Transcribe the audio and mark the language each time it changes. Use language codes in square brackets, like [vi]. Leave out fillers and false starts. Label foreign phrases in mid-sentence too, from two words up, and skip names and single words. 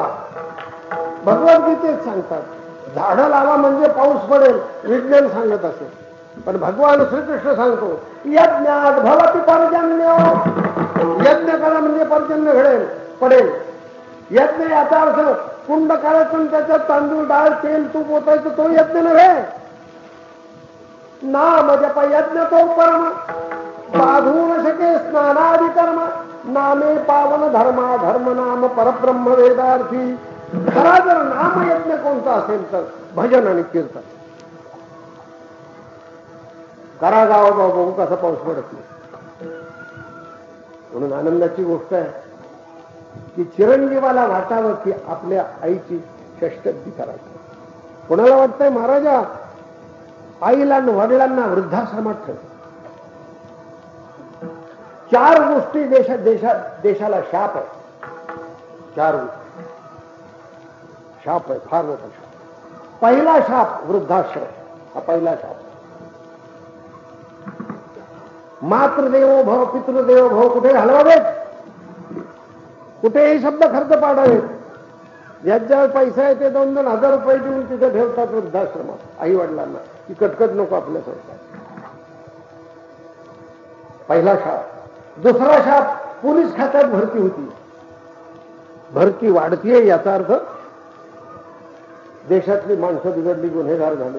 [mr] भगवद्गीतेत सांगतात झाडं लावा म्हणजे पाऊस पडेल. विज्ञान सांगत असेल पण भगवान श्रीकृष्ण सांगतो [sa] यज्ञात भवति पर्जन्य. [mr] यज्ञ करा म्हणजे पर्जन्य घडेल पडेल. यज्ञ याचा अर्थ कुंड करायचं त्याच्यात तांदूळ डाळ तेल तूप ओतायचं तो यज्ञ नव्हे. नाम जप यज्ञ तो परम बाधू न शके स्नानादि कर्म नामे पावन धर्मा धर्म नाम परब्रह्म वेदार्थी. खरा जर नामयज्ञ कोणता असेल तर भजन आणि कीर्तन करा. गावा बघू कसा पाऊस पडत नाही. म्हणून आनंदाची गोष्ट आहे की चिरंजीवाला वाटावं की आपल्या आईची षष्टब्दी करायची. कोणाला वाटतंय महाराजा आईला आणि वडिलांना वृद्धाश्रमात ठेव. 4 गोष्टी देशाला शाप आहे. 4 गोष्टी शाप आहे. फार मोठा शाप. पहिला शाप वृद्धाश्रम. हा पहिला शाप. [sa] मातृदेवो भव पितृदेवो भव [mr] कुठे घालवावेत? कुठेही शब्द खर्च पाडावेत. ज्याच्यावर पैसा आहे ते 2-2 हजार रुपये देऊन तिथे ठेवतात वृद्धाश्रमात आई वडिलांना की कटकट नको आपल्या संसारात. पहिला शाप. दुसरा शाप पोलीस खात्यात भरती होती. भरती वाढतीये याचा अर्थ देशातली माणसं बिघडली गुन्हेगार झाले.